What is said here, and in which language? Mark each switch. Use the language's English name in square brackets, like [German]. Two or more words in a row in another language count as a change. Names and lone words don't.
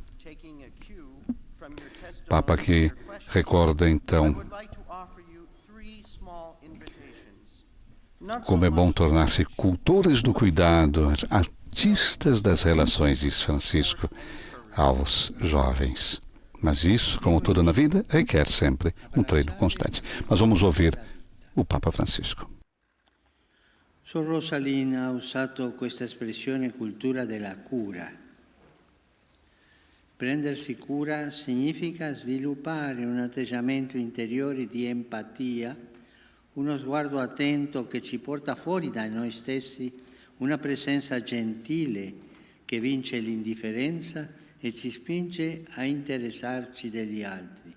[Portuguese] Papa que recorda então como é bom tornar-se cultores do cuidado, artistas das relações, diz Francisco aos jovens. Mas isso, como tudo na vida, requer sempre um treino constante. Mas vamos ouvir o Papa Francisco. [Italian] Sor Rosalina ha usato questa espressione cultura della cura. Prendersi cura significa sviluppare un atteggiamento interiore di empatia, uno sguardo attento che ci porta fuori da noi stessi, una presenza gentile che vince l'indifferenza e ci spinge a interessarci degli altri.